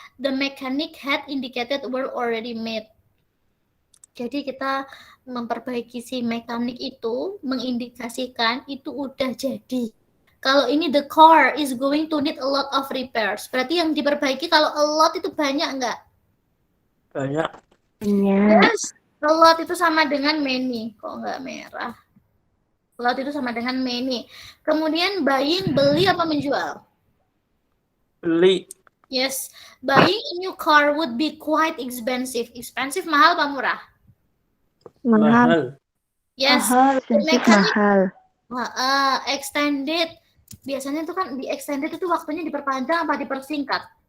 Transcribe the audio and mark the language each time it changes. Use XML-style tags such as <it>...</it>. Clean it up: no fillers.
<en>The mechanic had indicated were already made.</en> <id>Jadi kita memperbaiki si mekanik itu, mengindikasikan itu udah jadi. Kalau ini</id> <en>the car is going to need a lot of repairs.</en> <id>Berarti yang diperbaiki kalau a lot itu banyak nggak? Banyak. Yes, a lot itu sama dengan many. Kok nggak merah? A lot itu sama dengan many. Kemudian buying, beli apa menjual? Beli.</id> <en>Yes, buying a new car would be quite expensive.</en> <id>Expensive mahal apa murah? Mahal.</id> <en>Yes,</en> <id>Expensive mahal. extended. Biasanya itu kan di extended itu waktunya diperpanjang apa dipersingkat?</id>